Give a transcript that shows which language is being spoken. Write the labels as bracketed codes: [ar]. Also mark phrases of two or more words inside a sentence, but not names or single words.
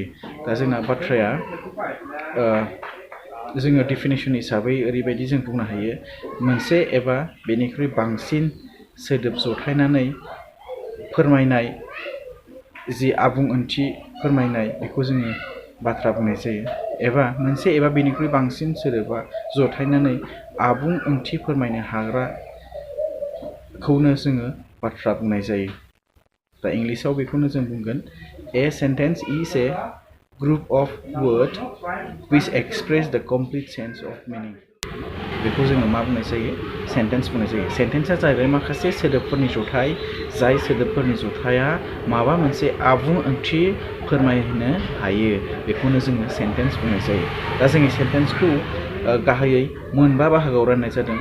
[brx] दा जोंना बाथ्राया जोङो डेफिनेसन हिसाबै ओरैबायदि जों बुंनो हायो, मोनसे एबा बेनिख्रुइ बांसिन सोदोब जथायनानै फोरमायनाय जि आबुं ओंथि फोरमायनाय, बेखौ जोङो बाथ्रा बुंनाय जायो। एबा मोनसे एबा बेनिख्रुइ बांसिन सोदोबा जथायनानै आबुं ओंथि फोरमायनो हाग्राखौनो जोङो बाथ्रा बुंनाय जायो। दा इंलिसाव बेखौनो जों बुंगोन, [en] a sentence is a group of word which express the complete sense of meaning। [brx] बेखौ जोङो मा बुंनाय जायो? सेन्टेन्स बुंनाय जायो। सेन्टेन्सआ जाहैबाय माखासे सोदोबफोरनि जथाय, जाय सोदोबफोरनि जथाया माबा मोनसे आबुं ओंथि फोरमायनो हायो, बेखौनो जोङो सेन्टेन्स बुंनाय जायो। दा जोंनि सेन्टेन्सखौ गाहायै मोनबा बाहागोआव राननाय जादों।